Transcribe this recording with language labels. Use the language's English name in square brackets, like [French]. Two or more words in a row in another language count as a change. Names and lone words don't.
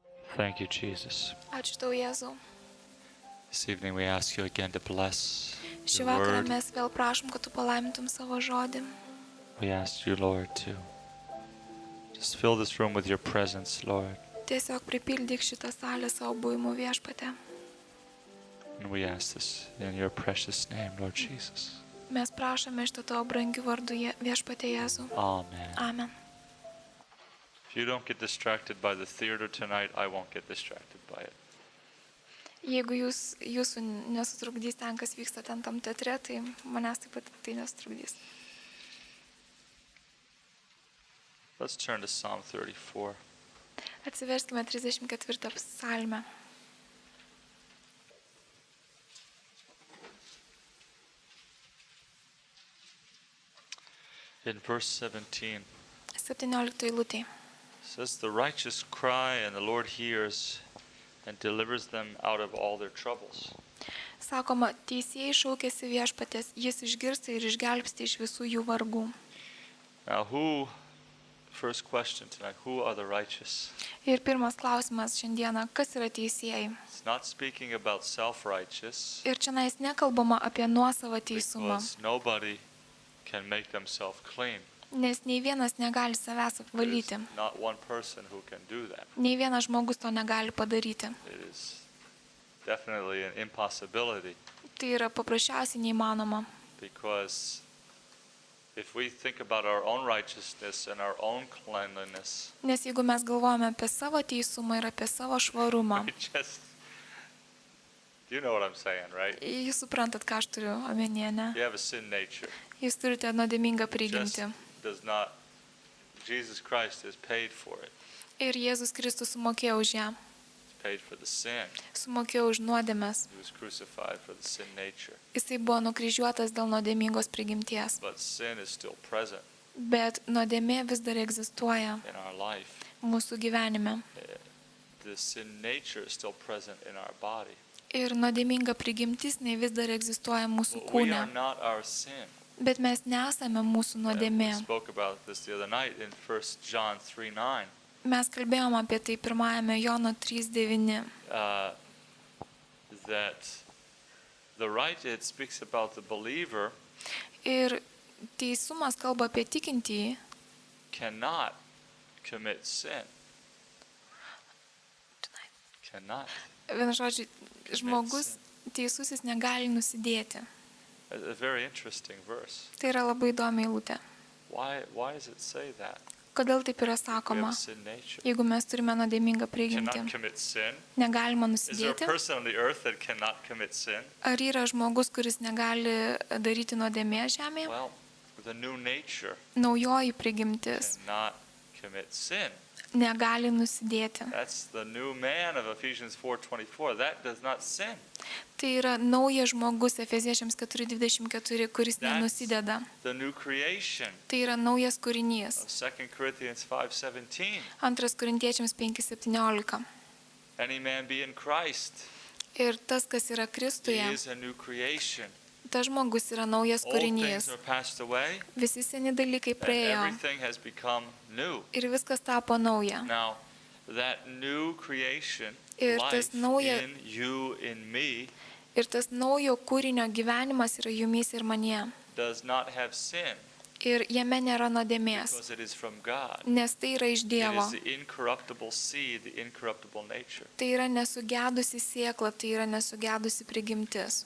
[English] Thank you, Jesus. [Lithuanian] Ačiū tau, Jėzau. [English] This evening we ask you again to bless [Lithuanian] Šį [English] your [Lithuanian] vakarą [English] word. [Lithuanian] mes vėl prašom, kad tu palaimintum savo žodį. [English] We ask you, Lord, to just fill this room with your presence, Lord. [Lithuanian] Tiesiog pripildyk šitą salę savo buvimu Viešpatie. [English] And we ask this in your precious name, Lord Jesus. [Lithuanian] Mes prašome šitą tavo brangių vardų Viešpatie Jėzau. [English] Amen. [Lithuanian] Amen. [English] If you don't get distracted by the theater tonight, I won't get distracted by it. [Lithuanian] Jeigu jūsų nesutrukdys ten, kas vyksta ten tam teatre, tai manęs taip pat tai nesutrukdys. [English] Let's turn to Psalm 34. [Lithuanian] Atsiverskime 34 psalmę. [English] In verse 17, [Lithuanian] 17 eilutė. [English] it says, "The righteous cry, and the Lord hears and delivers them out of all their troubles." [Lithuanian] Sakoma, teisėjai šaukėsi Viešpatės, jis išgirsta ir išgelbsti iš visų jų vargų. [English] Now, first question tonight, who are the righteous? [Lithuanian] Ir pirmas klausimas šiandieną, kas yra teisėjai? [English] It's not speaking about self-righteous, [Lithuanian] Ir čia nekalbama apie nuosavą teisumą, [English] because nobody can make themselves clean. [Lithuanian] nes nei vienas negali savęs [English] There's [Lithuanian] apvalyti. [English] not one person who can do that. [Lithuanian] Nei vienas žmogus to negali padaryti. [English] It is definitely an impossibility, [Lithuanian] Tai yra paprasčiausiai neįmanoma. [English] because if we think about our own righteousness and our own cleanliness, [Lithuanian] Nes jeigu mes galvojame apie savo teisumą ir apie savo švarumą, [English] we just, you know what I'm saying, right? [Lithuanian] jūs suprantat, ką aš turiu omenyje, ne? [English] You have a sin nature. [Lithuanian] Jūs turite nuodėmingą [English] Just [Lithuanian] prigimtį. [English] does not, Jesus Christ has paid for it. [Lithuanian] Ir Jėzus Kristus sumokėjo už ją. [English] He's paid for the sin. [Lithuanian] Sumokėjo už nuodėmes. [English] He was crucified for the sin nature. [Lithuanian] Jisai buvo nukryžiuotas dėl nuodėmingos prigimties. [English] But sin is still present [Lithuanian] Bet nuodėmė vis dar egzistuoja [English] in our life. [Lithuanian] mūsų gyvenime. [English] The sin nature is still present in our body. [Lithuanian] Ir nuodėminga prigimtis vis dar egzistuoja mūsų [English] But we are [Lithuanian] kūne. [English] not our sin. [Lithuanian] Bet mes nesame mūsų [English] And we [Lithuanian] nuodėmė. [English] spoke about this the other night in 1 John 3:9. [Lithuanian] Mes kalbėjome apie tai pirmajame Jono 3:9. [English] That it speaks about the believer [Lithuanian] Ir teisumas kalba apie tikintįjį. [English] cannot commit sin. Cannot. [Lithuanian] Vienu žodžiu, žmogus teisusis negali nusidėti. [English] A very interesting verse. [Lithuanian] Tai yra labai įdomi eilutė. [English] Why does it say that? [Lithuanian] Kodėl taip yra [English] We have [Lithuanian] sakoma? [English] a sin nature. [Lithuanian] Jeigu mes turime nuodėmingą prigimtį, [English] Cannot commit sin. [Lithuanian] negalima [English] Is there a [Lithuanian] nusidėti. [English] person on the earth that cannot commit sin? [Lithuanian] Ar yra žmogus, kuris negali daryti nuodėmė žemėje? [English] Well, the new nature [Lithuanian] Naujoji prigimtis [English] cannot commit sin. [Lithuanian] negali nusidėti. [English] That's the new man of Ephesians 4:24. That does not sin. [Lithuanian] Tai yra naujas žmogus Efeziečiams 4:24, kuris nenusideda. [English] The new creation [Lithuanian] Tai yra naujas kūrinys. [English] of 2 Corinthians 5:17. [Lithuanian] 2 Korintiečiams 5:17. [English] Any man be in Christ, [Lithuanian] Ir tas, kas yra [English] he [Lithuanian] Kristuje, [English] is a new creation. [Lithuanian] tas žmogus yra naujas [English] Old things [Lithuanian] kūrinys. [English] are passed away, [Lithuanian] Visi seni dalykai [English] and [Lithuanian] praėjo [English] everything has become new. [Lithuanian] ir viskas tapo nauja. [English] Now, that new creation, [Lithuanian] Ir [English] life [Lithuanian] tas nauja- [English] in you, in me, [Lithuanian] Ir tas naujo kūrinio gyvenimas yra jumis ir manyje. [English] does not have sin, [Lithuanian] Ir jame nėra nuodėmės, [English] because it is from God. [Lithuanian] nes tai yra iš [English] It [Lithuanian] Dievo. [English] is the incorruptible seed, the incorruptible nature. [Lithuanian] Tai yra nesugedusi sėkla, tai yra nesugedusi prigimtis.